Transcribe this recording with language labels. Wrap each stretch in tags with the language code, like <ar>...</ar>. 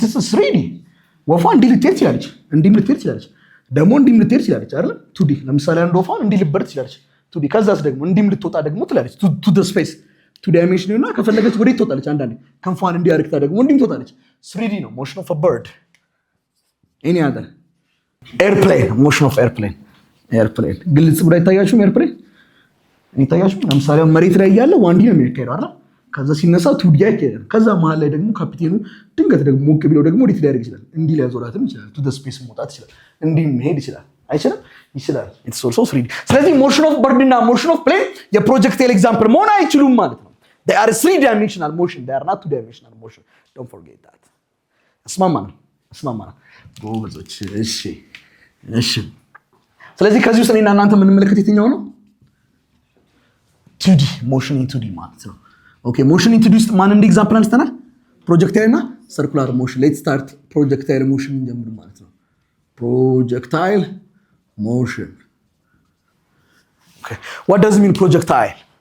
<am>3D ወፏ እንዲህ ልትሄድ ትችላለች እንዲህ ልትሄድ ትችላለች ደግሞ እንዲህ ልትሄድ ትችላለች አይደል 2D ለምሳሌ አንድ ወፏ እንዲህ ልትበር ትችላለች 2D ከዛስ ደግሞ እንዲህ ልትወጣ ደግሞ ትላለች</am> <en>to the space 2-dimensional</en> <am>እና ከፈለገች ወዴት ትወጣለች አንዳንዴ ከንፏን እንዲህ አርክታ ደግሞ እንዲህ ትወጣለች 3D ነው</am> <en>motion of a bird any other airplane motion of airplane</en> <am>ግልጽ ብሎ አይታያችሁም? ኤርፕሌን ይታያችሁም? ለምሳሌ መሬት ላይ ያለ ዋንዲ ነው የሚካሄደው አይደል? ከዛ ሲነሳ ቱዲ አይካሄድም። ከዛ መሀል ላይ ደግሞ ካፒቴኑ ድንገት ደግሞ ሞቅ ቢለው ደግሞ ወዴት ሊያደርግ ይችላል? እንዲህ ሊያዞራትም ይችላል። ቱ ዘ ስፔስ መውጣት ይችላል። እንዲህ መሄድ ይችላል። አይችልም? ይችላል።</am> <en>ኢትስ ኦልሶ 3D።</en> <am>ስለዚህ ሞሽን ኦፍ በርድ እና ሞሽን ኦፍ ፕሌን የፕሮጀክታይል ኤግዛምፕል መሆን አይችሉም ማለት ነው።</am> <en>they are 3-dimensional motion, they are not 2-dimensional motion. don't forget that.</en> <am>እስማማና ጎበዞች። እሺ ስለዚህ ከዚህ ውስጥ እኔና እናንተ የምንመለከት የትኛው ነው?</am> <en>2D motion in 2D</en> <am>ማለት ነው።</am> <en>ኦኬ motion in 2D</en> <am>ውስጥ ማን እንደ ኤግዛምፕል አንስተናል?</am> <en>ፕሮጀክታይል እና ሰርኩላር ሞሽን። ሌትስ ስታርት ፕሮጀክታይል ሞሽን</en> <am>እንጀምር ማለት ነው።</am> <en>ፕሮጀክታይል motion. Okay, what does it mean projectile?</en>